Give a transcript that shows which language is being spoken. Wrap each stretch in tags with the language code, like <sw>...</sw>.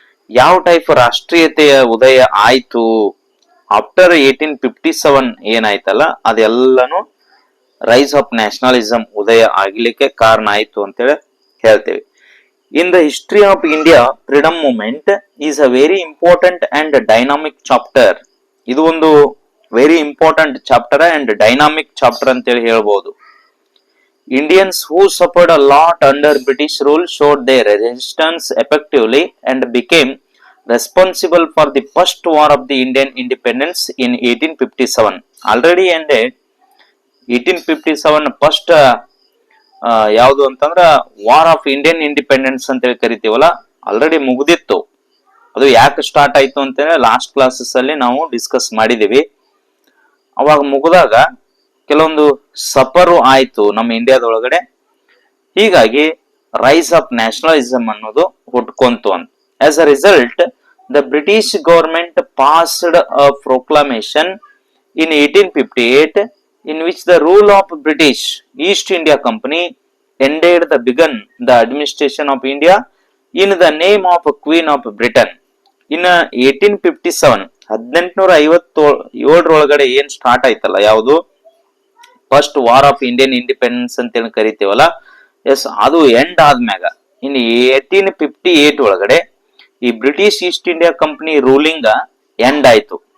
<kn>ಯಾವ ಟೈಪ್ ರಾಷ್ಟ್ರೀಯತೆಯ ಉದಯ ಆಯ್ತು after 1857 ಏನಾಯ್ತಲ್ಲ, ಅದೆಲ್ಲಾನು</kn> <en>rise of nationalism</en> <kn>ಉದಯ ಆಗ್ಲಿಕ್ಕೆ ಕಾರಣ ಆಯ್ತು ಅಂತೇಳಿ ಹೇಳ್ತೇವೆ.</kn> <en>In the history of India freedom movement is a very important and dynamic chapter.</en> <kn>ಇದು ಒಂದು</kn> <en>very important chapter and dynamic chapter</en> <kn>ಅಂತೇಳಿ ಹೇಳ್ಬಹುದು.</kn> <en>Indians who suffered a lot under British rule showed their resistance effectively and became responsible for the first war of the Indian independence in 1857. Already ended 1857</en> <kn>first ಯಾವುದು ಅಂತಂದ್ರ war of Indian independence ಅಂತೇಳಿ ಕರಿತೀವಲ್ಲ, already ಮುಗಿದಿತ್ತು. ಅದು ಯಾಕೆ start ಆಯ್ತು ಅಂತೇಳಿ last classes ಅಲ್ಲಿ ನಾವು ಡಿಸ್ಕಸ್ ಮಾಡಿದೀವಿ. ಅವಾಗ ಮುಗಿದಾಗ ಕೆಲವೊಂದು ಸಫರು ಆಯ್ತು ನಮ್ಮ ಇಂಡಿಯಾದೊಳಗಡೆ. ಹೀಗಾಗಿ ರೈಸ್ ಆಫ್ ನ್ಯಾಷನಲಿಸಂ ಅನ್ನೋದು ಹುಟ್ಕೊಂತು ಅಂತ.</kn> <en>As a result the British government passed a proclamation in 1858 in which the rule of British East India Company ended the begun the administration of India in the name of Queen of Britain. In 1857</en> <kn>1857 ಒಳಗಡೆ ಏನ್ start ಆಯ್ತಲ್ಲ, ಯಾವುದು first war of Indian independence ಅಂತ ಕರಿತೀವಲ್ಲ, S ಅದು end ಆದ್ಮ್ಯಾಗ ಇನ್ 1858 ಒಳಗಡೆ ಈ British East India company ruling end ಆಯ್ತು.</kn>